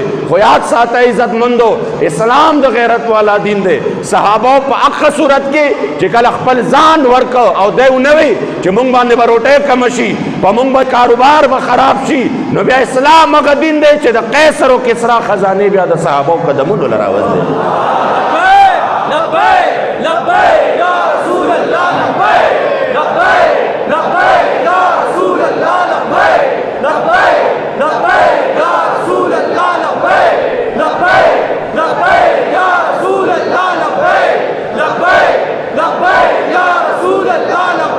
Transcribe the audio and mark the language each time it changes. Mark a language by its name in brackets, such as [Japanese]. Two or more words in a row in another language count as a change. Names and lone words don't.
[Pashto] خو یاد ساته عزتمندو اسلام د غیرت والا دین دی. صحابو په هغه صورت کې چې کله خپل ځان ورکو او دی ونه وي چې مونږ باندې به روټۍ کمه شي، په مونږ به کاروبار به خراب شي، نو بیا اسلام هغه دین دی چې د قیصر و کسرا خزانې بیا د صحابو قدمونو له راوځي. [Arabic] لبیک لبیک یا رسول اللہ، لبیک لبیک لبیک یا رسول اللہ، لبیک لبیک لبیک یا رسول اللہ، لبیک لبیک لبیک یا رسول اللہ، لبیک لبیک لبیک یا رسول اللہ.